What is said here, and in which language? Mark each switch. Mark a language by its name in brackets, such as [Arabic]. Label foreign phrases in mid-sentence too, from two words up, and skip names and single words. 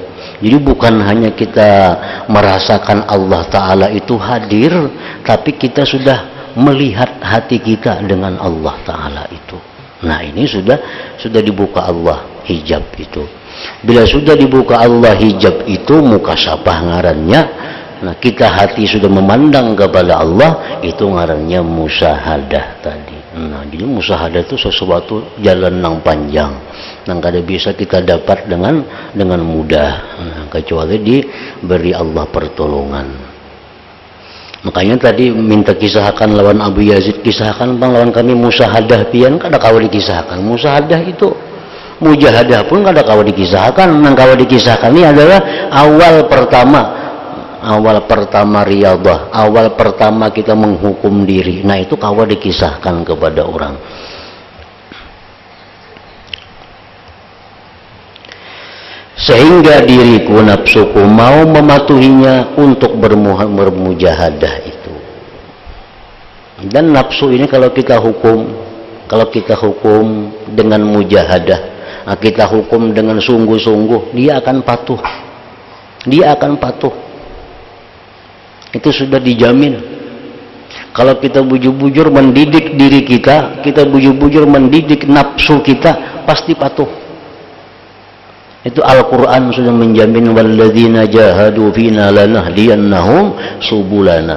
[Indonesian] Jadi bukan hanya kita merasakan Allah Ta'ala itu hadir, tapi kita sudah melihat hati kita dengan Allah Ta'ala itu. Nah, ini sudah dibuka Allah hijab itu. [Banjar] Bila sudah dibuka Allah hijab itu, mukasyafah ngarannya. Nah, kita hati sudah memandang kepada Allah, itu ngarannya musyahadah tadi. Nah, jadi musyahadah itu sesuatu jalan yang panjang, yang kada bisa kita dapat dengan mudah. Nah, kecuali diberi Allah pertolongan. Makanya tadi minta kisahkan lawan Abu Yazid, kisahkan bang lawan kami musyahadah pian, kada kawa dikisahkan. Musyahadah itu, mujahadah pun kada kawa dikisahkan. Nang kawa dikisahkan ini adalah awal pertama riyadah, awal pertama kita menghukum diri. Nah, itu kawa dikisahkan kepada orang. Sehingga diriku, nafsuku mau mematuhinya untuk bermujahadah itu. [Indonesian] Dan nafsu ini kalau kita hukum dengan mujahadah, kita hukum dengan sungguh-sungguh, dia akan patuh. Dia akan patuh. Itu sudah dijamin. [Banjar] Kalau kita bujur-bujur mendidik diri kita bujur-bujur mendidik nafsu kita, pasti patuh. [Indonesian] Itu Al-Quran sudah menjamin, [Arabic] والذين جاهدوا فينا لنهدينهم سبلنا.